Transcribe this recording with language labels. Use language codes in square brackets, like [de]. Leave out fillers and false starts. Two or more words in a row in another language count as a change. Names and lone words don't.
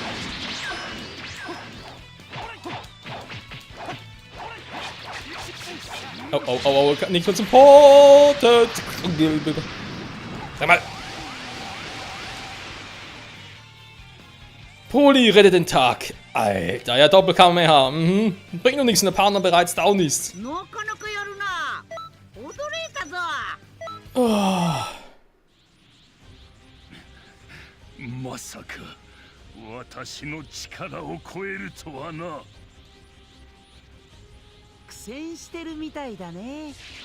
[de] Oh, oh, oh, oh, nicht mehr zum Portet. Sag mal. Poli rettet den Tag. Alter, ja, Doppelkamera. Bringt noch nichts, wenn der Partner bereits down ist. [ja] なかなかやるな。驚いたぞ。まさか私の力を超えるとはな。苦戦してるみたいだね。